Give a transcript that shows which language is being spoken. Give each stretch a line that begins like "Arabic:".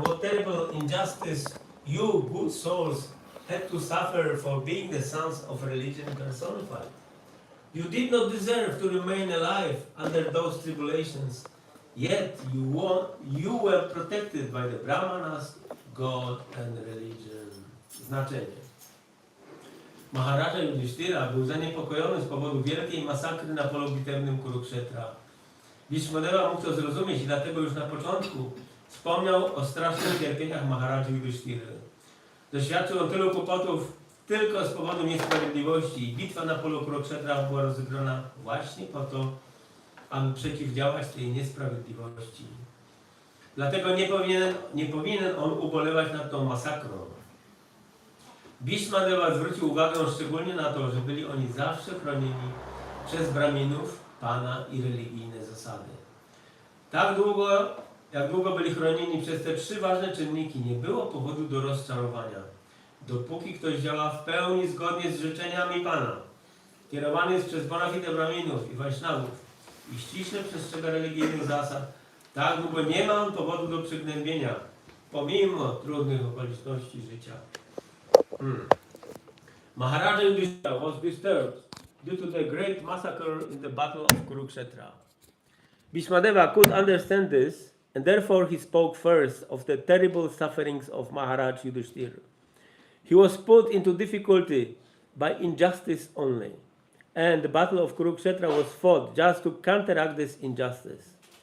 English: terrible injustice you, good souls, had to suffer for being the sons of religion personified. You did not deserve to remain alive under those tribulations, yet you were protected by the Brahmanas, God and religion.
Polish: Znaczenie. Maharaja Yudhishthira był zaniepokojony z powodu wielkiej masakry na polu bitewnym Kurukshetra. Bhishmadeva mógł to zrozumieć i dlatego już na początku wspomniał o strasznych cierpieniach Maharaja Yudhishtiry. Doświadczył on tylu kłopotów tylko z powodu niesprawiedliwości i bitwa na polu Kurukshetra była rozegrana właśnie po to, aby przeciwdziałać tej niesprawiedliwości. Dlatego nie powinien on ubolewać nad tą masakrą. Bhishmadeva zwrócił uwagę szczególnie na to, że byli oni zawsze chronieni przez Brahminów, Pana i religijne zasady. Tak długo, jak długo byli chronieni przez te trzy ważne czynniki, nie było powodu do rozczarowania. Dopóki ktoś działa w pełni zgodnie z życzeniami Pana, kierowany jest przez bona fide Brahminów i Vaishnavów i ściśle przestrzega religijnych zasad, tak długo nie ma on powodu do przygnębienia, pomimo trudnych okoliczności życia.
English: Maharaja Yudhishthira was disturbed due to the great massacre in the battle of Kurukshetra. Bhishmadeva could understand this, and therefore he spoke first of the terrible sufferings of Maharaj Yudhishthira. He was put into difficulty by injustice only, and the battle of Kurukshetra was fought just to counteract this injustice.